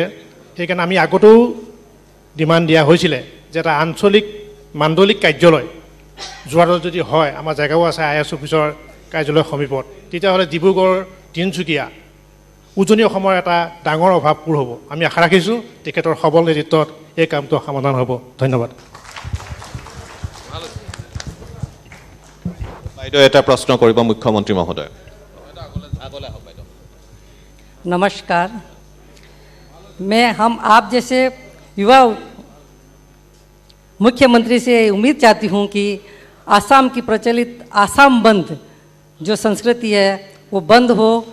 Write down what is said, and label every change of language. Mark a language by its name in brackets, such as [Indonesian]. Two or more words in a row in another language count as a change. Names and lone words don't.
[Assamese] সেইকাৰণে আমি আগতেও ডিমাণ্ড দিয়া হৈছিলে যে এটা আঞ্চলিক মাণ্ডলিক কাৰ্যালয় যোৰহাটত যদি হয়, আমাৰ জেগাও আছে IAS অফিচৰ কাৰ্যালয়ৰ সমীপত, তেতিয়াহ'লে ডিব্ৰুগড় তিনিচুকীয়া উজনি অসমৰ এটা ডাঙৰ অভাৱ পূৰ হ'ব। আমি আশা ৰাখিছোঁ তেখেতৰ সবল নেতৃত্বত এই কামটো সমাধান হ'ব। ধন্যবাদ। বাইদেউ এটা প্ৰশ্ন কৰিব মুখ্যমন্ত্ৰী মহোদয়। [Hindi] नमस्कार, मैं हम आप जैसे युवा मुख्यमंत्री से उम्मीद चाहती हूं कि आसाम की प्रचलित आसाम बंद जो संस्कृति है वो बंद हो,